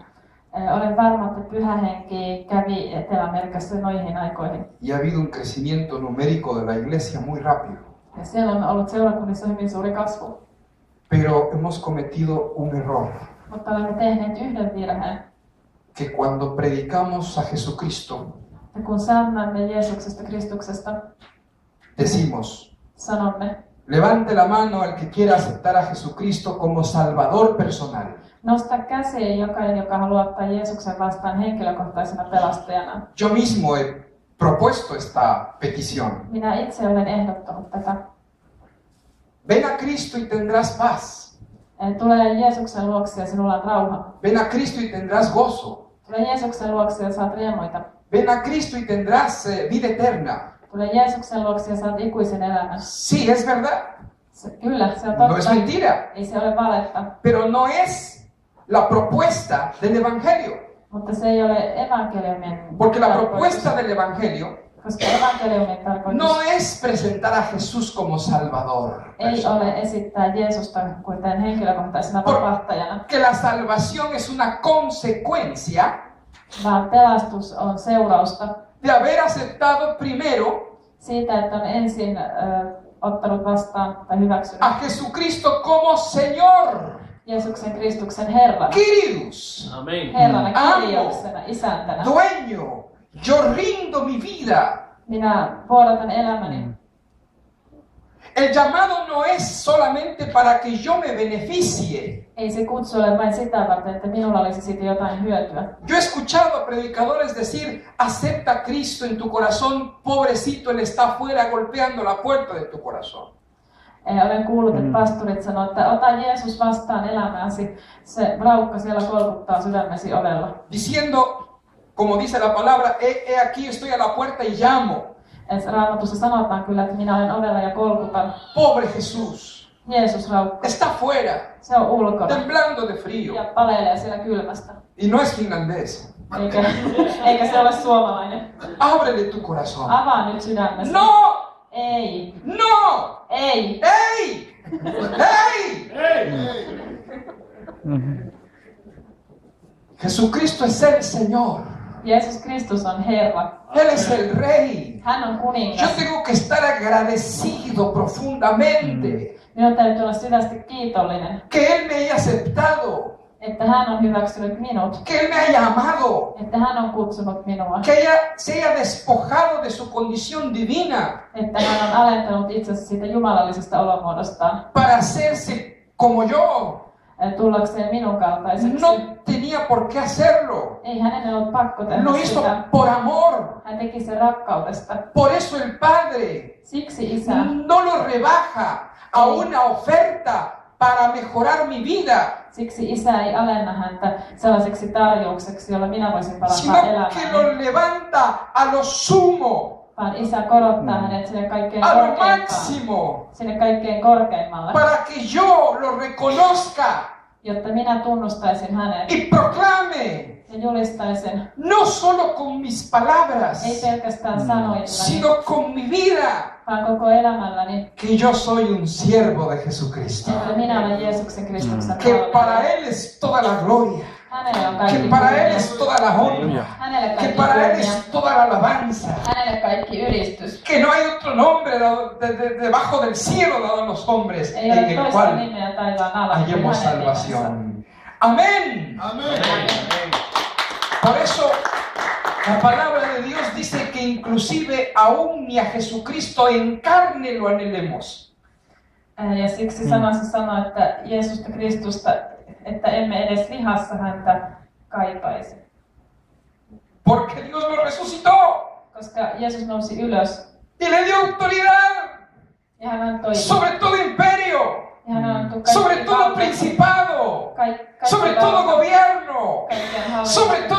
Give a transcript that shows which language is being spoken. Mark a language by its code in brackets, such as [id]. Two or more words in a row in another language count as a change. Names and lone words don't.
[fi] Olen varma, että Pyhä Henki kävi Etelä-Amerikassa noihin aikoihin. [es] Y ha habido un crecimiento numérico de la iglesia muy rápido. [fi] Ja siellä on ollut seurakunnissa hyvin suuri kasvu. [es] Pero hemos cometido un error, [fi] Mutta olemme tehneet yhden virheen. [es] que cuando predicamos a Jesucristo, [fi] Ja kun saarnaamme Jeesuksesta Kristuksesta, [es] decimos, [fi] sanomme, [es] levante la mano el que quiera aceptar a Jesucristo como Salvador personal. [fi] nosta käsiä jokainen, joka haluaa ottaa Jeesuksen vastaan henkilökohtaisena pelastajana. [es] Yo mismo he propuesto esta petición. [fi] Minä itse olen ehdottanut tätä. [es] Ven a Cristo y tendrás paz. [fi] Tule Jeesuksen luokse ja sinulla on rauha. [es] Ven a Cristo y tendrás gozo. [fi] Tule Jeesuksen luokse ja saat riemuita. [es] Ven a Cristo y tendrás vida eterna. [fi] Tule Jeesuksen luokse ja saat ikuisen elämän. [es] Sí, es verdad. [fi] Kyllä, se on [es] No es [fi] totta. [es] mentira. [fi] Ei se ole valetta. [es] Pero no es la propuesta del Evangelio. [fi] Mutta se ei ole evankeliumin [es] Porque la [fi] tarkoitus. [es] propuesta del Evangelio [fi] Koska evankeliumin tarkoitus [es] no es presentar a Jesús como Salvador. [fi] ei ole esittää Jeesusta kuten henkilökohtaisena vapahtajana, [es] Que la salvación es una consecuencia [fi] vaan pelastus on seurausta [es] de haber aceptado primero [fi] siitä, että on ensin ottanut vastaan tai hyväksynyt [es] a Jesucristo como Señor. [fi] Jeesuksen Kristuksen Herrana. [es] Kyrios, Amén. [fi] Herrana, [es] Amo. [fi] kirjauksena, isäntänä. [es] dueño. Yo rindo mi vida. [fi] Minä vuodatan elämäni. [es] El llamado no es solamente para que yo me beneficie. [fi] Ei se kutsu ole vain sitä varten, että minulla olisi siitä jotain hyötyä. [es] Yo he escuchado a predicadores decir, acepta a Cristo en tu corazón, pobrecito, Él está afuera golpeando la puerta de tu corazón. [fi] Olen kuullut, että pastorit sanoo, että ota Jeesus vastaan elämääsi. Se raukka siellä kolkuttaa sydämesi ovella. [es] Diciendo, como dice la palabra, he aquí estoy a la puerta y llamo. [fi] Raamatussa sanotaan kyllä, että minä olen ovella ja kolkutan. [es] Pobre Jesús, [fi] Jeesus raukka. [es] está afuera, [fi] Se on ulkona [es] temblando de frío. [fi] ja paleilee siellä kylmästä. [es] Y no es finlandés. [fi] Eikä se ole suomalainen. [es] Ábrele tu corazón. [fi] Avaa nyt sydämesi. [es] No, [fi] Ei. [es] no, [fi] Ei. [es] ¡ey! ¡Ey! Jesucristo es el Señor. [fi] Jeesus Kristus on Herra. [es] Él es el Rey. [fi] Hän on [es] Yo [fi] kuningas. [es] tengo que estar agradecido profundamente [fi] Minun täytyy olla syvästi kiitollinen, [es] que Él me haya aceptado, [fi] että hän on hyväksynyt minut. [es] que Él me haya amado, [fi] Että hän on kutsunut minua. [es] que se haya despojado de su condición divina [fi] Että hän on alentanut itsensä siitä jumalallisesta olomuodostaan [es] para hacerse como yo. [fi] tullakseen minun kaltaiseksi. [es] No tenía por qué hacerlo. [fi] Ei hänen ollut pakko [es] Lo [fi] tehdä [es] hizo [fi] sitä. [es] por amor. [fi] Hän teki sen rakkaudesta. [es] Por eso el Padre [fi] Siksi Isä [es] no lo rebaja a una oferta para mejorar mi vida, [fi] Siksi Isä ei alenna häntä sellaiseksi tarjoukseksi, jolla minä voisin [es] sino [fi] parantaa [es] que [fi] elämääni, [es] lo levanta a lo sumo, [fi] vaan Isä korottaa hänet sinne kaikkein [es] a lo [fi] korkeimpaan, [es] máximo, [fi] sinne kaikkein korkeimmalle, [es] para que yo lo reconozca [fi] jotta minä tunnustaisin hänet [es] y proclame [fi] ja julistaisin, [es] no solo con mis palabras, [fi] ei pelkästään sanoillani, [es] sino con mi vida, [fi] vaan koko elämälläni, [es] que yo soy un siervo de Jesucristo. [fi] että minä olen Jeesuksen Kristuksen [es] Que para [fi] palvelija. [es] Él es toda la gloria, [fi] Hänelle on [es] que [fi] kaikki [es] para Él [fi] kunnia, [es] es toda la honra, [fi] hänelle [es] que [fi] kaikki [es] para Él [fi] kunnia, [es] es toda la alabanza, [fi] hänelle kaikki ylistys. [es] que no hay otro nombre debajo del cielo dado a los hombres [fi] Ei [es] en [fi] ole [es] el [fi] toista [es] cual [fi] nimeä taivaan alla kuin [es] hallemos [fi] hänen nimensä. [es] salvación. Amén. Por eso la palabra de Dios dice que inclusive aún ni a Jesucristo en carne lo anhelemos. [fi] Ja siksi sanassa sanoo, että Jeesusta Kristusta, että emme edes lihassa häntä kaipaisi. [es] Porque Dios lo resucitó [fi] Koska Jeesus nousi ylös [es] y le dio autoridad [fi] ja hän antoi, [es] sobre todo imperio, [fi] ja hän antoi [es] sobre [fi] kaikki [es] todo [fi] vallan, [es] principado, [fi] kaikki [es] sobre todo [fi] vallan, [es] gobierno, [fi] kaikkien hallinnon, [es] sobre todo